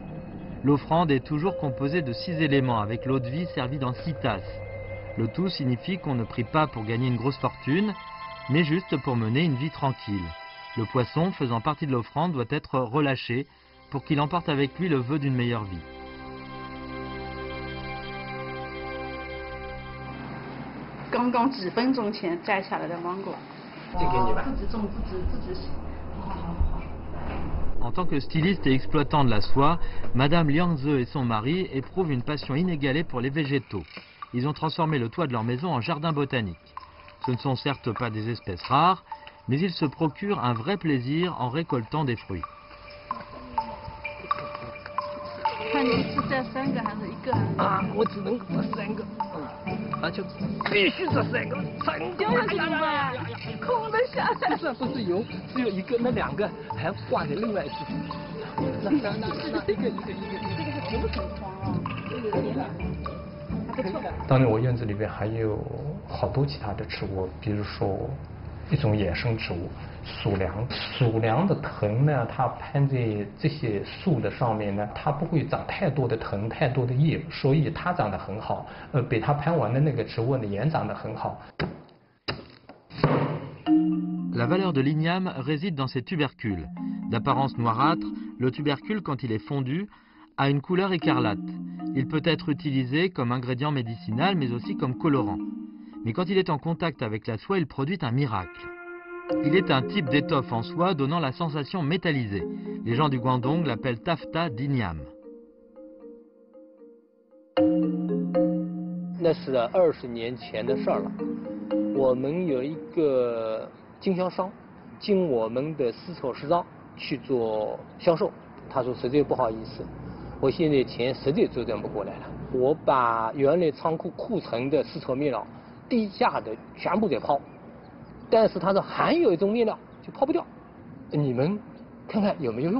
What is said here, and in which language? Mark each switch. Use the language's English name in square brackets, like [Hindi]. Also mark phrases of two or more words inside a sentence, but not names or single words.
[French] L'offrande est toujours composée de 6 éléments, avec l'eau de vie servie dans 6 tasses. Le tout signifie qu'on ne prie pas pour gagner une grosse fortune, mais juste pour mener une vie tranquille. Le poisson, faisant partie de l'offrande, doit être relâché pour qu'il emporte avec lui le vœu d'une meilleure vie. [Chinese] 刚刚几分钟前摘下来的芒果，这给你吧。自己种，自己洗。 En tant que styliste et exploitant de la soie, Madame Liang Ze et son mari éprouvent une passion inégalée pour les végétaux. Ils ont transformé le toit de leur maison en jardin botanique. Ce ne sont certes pas des espèces rares, mais ils se procurent un vrai plaisir en récoltant des fruits. 看你是这3个还是1个？啊，我只能这3个。啊，就必须这3个，掉下去怎么办？空的下来。这不是有，只有1个，那2个还挂在另外一处。那一个，这个是红的黄哦，这个甜的，还不错。当然，我院子里边还有好多其他的植物，比如说一种野生植物。鼠梁，鼠梁的藤呢，它攀在这些树的上面呢，它不会长太多的藤、太多的叶，所以它长得很好。被它攀完的那个植物呢，也长得很好。 [French] La valeur de l'igname réside dans ses tubercules. D'apparence noirâtre, le tubercule, quand il est fondu, a une couleur écarlate. Il peut être utilisé comme ingrédient médicinal, mais aussi comme colorant. Mais quand il est en contact avec la soie, il produit un miracle. Il est un type d'étoffe en soie donnant la sensation métallisée. Les gens du Guangdong l'appellent taffetas d'Inyam. [Chinese] 那是20年前的事儿了。我们有一个经销商，经我们的丝绸市场去做销售，他说实在不好意思，我现在钱实在周转不过来了，我把原来仓库库存的丝绸面料低价的全部在抛，但是他说还有一种面料就抛不掉，你们看看有没有用？